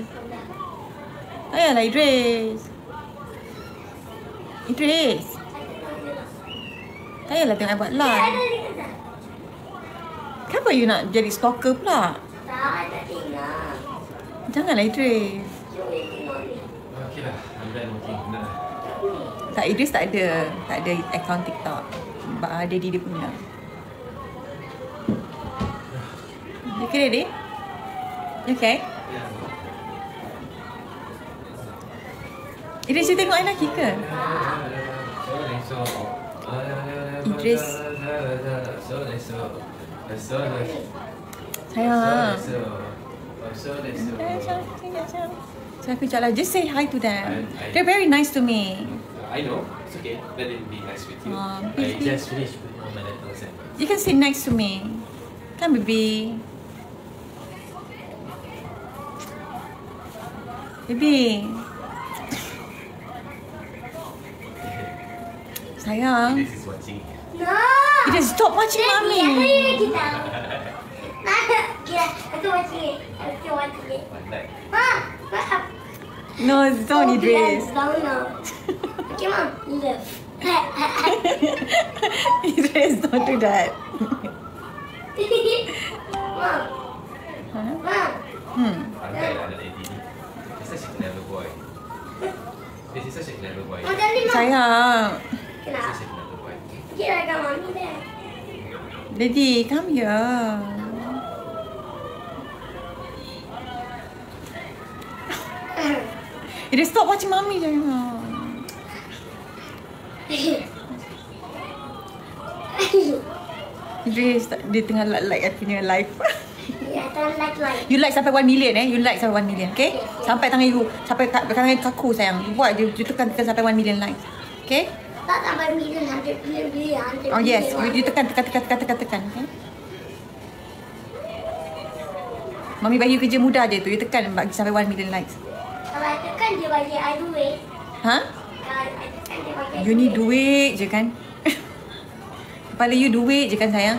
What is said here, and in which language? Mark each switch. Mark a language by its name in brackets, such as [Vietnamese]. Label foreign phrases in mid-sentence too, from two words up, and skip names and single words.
[Malay] Ayahlah, Idris. Idris. Ayahlah tengok I buat live. Kenapa you nak jadi stalker pula? Tak, tak tengok. Janganlah, Idris. Okay lah, [English] I'm done working. [Malay] Dah. Tak, Idris tak ada account TikTok. Daddy dia punya. [English] You okay, Daddy? You okay? Idris, you [Malay] tengok I lagi ke? Idris. Sayang. So aku cakap lah, [English] just say hi to them. They're very nice to me. I know, it's okay. Let them be nice with you. I Please. just finished with all my letters. You can sit next to me. Come, baby. Baby. Sayang. This is watching. No. You just stop watching mommy. Kita. Aku watching it. Aku watching it. One night. [Malay] Maaf. [English] No, don't, Idris. Down now. Okay, Mom. Look. Idris, don't do that. Mom. Huh? Mom. [Malay] Angkat lah anak Eddie ni. [English] He's such a clever boy. This is such a clever boy. Mom, [Malay] jangan ni, Mom. Sayang. Kenapa? [English] Such a clever boy. [Malay] Kira kan Mami dah. [English] Daddy, come here. Idris, stop watching mommy jangan. [Malay] Idris, dia tengah like aku punya live. Ya, tak like. [English] You like sampai 1 million You like sampai 1 million, okay? [Malay] Sampai tangan you, sampai tangan kaku sayang. You buat je, you tekan sampai 1 million likes. [English] Okay? [Malay] Tak sampai million, 100 million, 100 [English] Oh yes, million. you tekan, okay? [Malay] Mami bagi you kerja mudah je tu, you tekan bagi sampai [English] 1 million likes. [Malay] Kalau I tekan dia bagi I duit. Ha? Kalau I tekan dia bagi I You ni duit je kan? Kepala you duit je kan sayang?